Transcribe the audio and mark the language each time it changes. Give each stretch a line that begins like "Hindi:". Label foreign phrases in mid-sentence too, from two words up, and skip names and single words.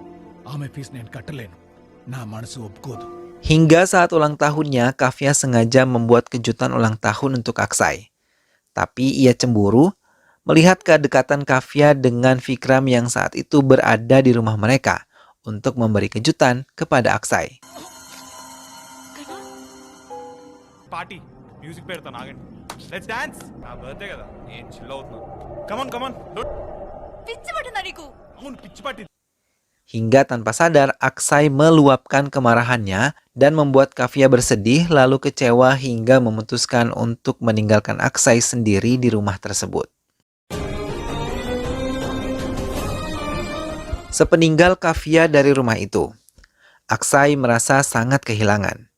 Indonesian: Hingga saat ulang tahunnya, Kafia sengaja membuat kejutan ulang tahun untuk Aksai. Tapi ia cemburu melihat kedekatan Kafia dengan Vikram yang saat itu berada di rumah mereka untuk memberi kejutan kepada Aksai.
English: party music
Telugu: పెడతాను ఆగండి
English: let's dance
Telugu: నా బర్త్డే కదా నేను చిల్ అవుతున్నాను కమాన్ అవును పిచ్చి పట్టింది.
Indonesian: Hingga tanpa sadar, Aksai meluapkan kemarahannya dan membuat Kafia bersedih lalu kecewa hingga memutuskan untuk meninggalkan Aksai sendiri di rumah tersebut. Sepeninggal Kafia dari rumah itu, Aksai merasa sangat kehilangan.